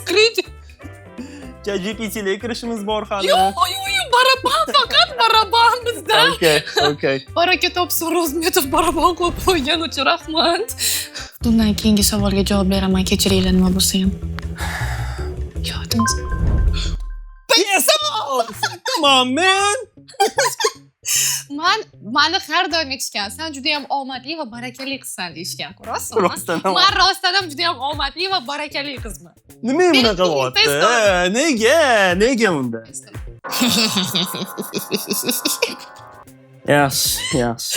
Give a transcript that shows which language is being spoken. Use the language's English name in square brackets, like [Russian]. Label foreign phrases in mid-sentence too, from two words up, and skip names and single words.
[Uzbek] ChatGPT'ga kirishimiz bor hali. Yo'q, baraban, faqat baraban bizda. Okay. Baraka topsin, Rozmetov baraban qo'yib qo'ygan uchun rahmat. Bundan keyingi savolga javob beraman, kechiringlar nima bo'lsa ham. Yodingiz. [English] Yes! Come on, man! [Uzbek] Mani har doim aytishgan, sen juda ham omadli va barakali qizsan deyishgan, ko'rasizmi? Rostdan ham. Men rostdan ham juda ham omadli va barakali qizman. Nima bunaqa bo'lyapti? Nega unda? Yaxshi.